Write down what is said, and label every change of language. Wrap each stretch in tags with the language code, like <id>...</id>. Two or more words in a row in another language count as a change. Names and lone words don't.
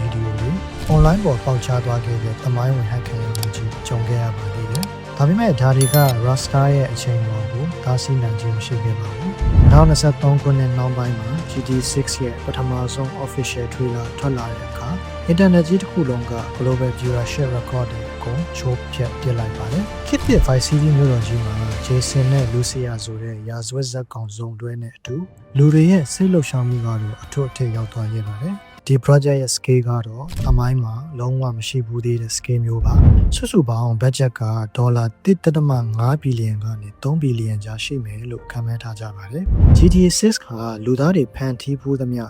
<my>ဒီယိုတွေ online ပေါ်ပေါက်ချသွားခဲ့တဲ့သမိုင်းဝင်ဟက်ခံရမှုကြီးကြုံခဲ့ရပါသေးတယ်။ဒါပေမဲ့ဒါတွေက Rockstar ရဲ့အချိန်ပေါ်ကိုတားဆီးနိုင်ခြင်းမရှိခဲ့ပါဘူး။2023ခုနှစ်နောက်ပိုင်းမှာ GTA 6ရဲ့ပထမဆုံး</my> <en>official trailer</en> <my>ထွက်လာတဲ့အခါ internet ကြီးတစ်ခုလုံးက</my> <en>global viewership record</en> <my>တွေကိုချိုးဖျက်ပစ်လိုက်ပါတယ်။ခေတ်သစ် Vice City မြို့တော်ကြီးမှာ Jason နဲ့ Lucia ဆိုတဲ့ရာဇဝတ်ဇာတ်ကောင်စုံတွဲနဲ့အတူလူတွေရဲ့စိတ်လှုပ်ရှားမှုကတော့အထွတ်အထိပ်ရောက်သွားခဲ့ပါတယ်။ဒီ project ရဲ့ scale ကတော့အမိုင်းမှာလုံးဝမရှိဘူးသေးတဲ့ scale မျိုးပါစုစုပေါင်း budget ကဒေါ်လာ1.5ဘီလီယံကနေ3ဘီလီယံကြားရှိမယ်လို့ခန့်မှန်းထားကြပါတယ် GTA 6 ကလူသားတွေဖန်တီးဖို့သမျှ</my>